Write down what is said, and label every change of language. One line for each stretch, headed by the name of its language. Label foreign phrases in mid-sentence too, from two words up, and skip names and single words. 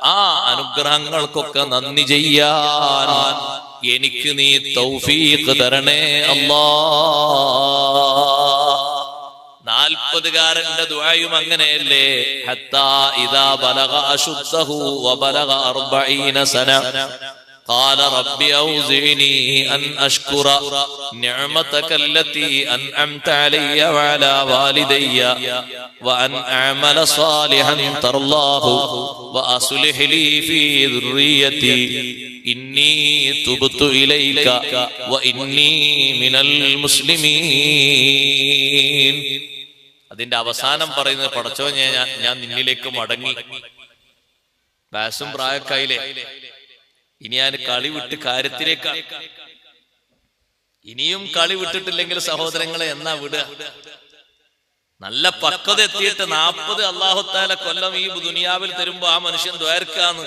Malayalam: ആ അനുഗ്രഹങ്ങൾക്കൊക്കെ നന്ദി ചെയ്യാൻ എനിക്ക് നീ തൗഫീഖ് തരണേ അല്ലാഹ്. 40കാരന്റെ ദുആയും അങ്ങനെയല്ലേ,
Arabic: حتى إذا بلغ أشده وبلغ 40 സന قال رب أوزعني أن أشكر نعمتك التي أنعمت علي وعلى والدي وأن أعمل صالحا ترضاه وأصلح لي في ذريتي إني تبت إليك وإني من المسلمين.
Malayalam: അതിന്റെ അവസാനം പറയുന്നത്, പടച്ചോനെ ഞാൻ നിന്നിലേക്ക് മടങ്ങി, വയസ്സും പ്രായക്കായില്ലേ, ഇനി ഞാൻ കളി വിട്ട് കാര്യത്തിലേക്കാണ്. ഇനിയും കളി വിട്ടിട്ടില്ലെങ്കിൽ സഹോദരങ്ങളെ എന്നാ വിടുക? നല്ല പക്വത എത്തിയിട്ട് 40
Arabic: الله تعالى
Malayalam: കൊല്ലം ഈ ദുനിയാവിൽ തരുമ്പോ ആ മനുഷ്യൻ ദ്വാരക്കാന്ന്.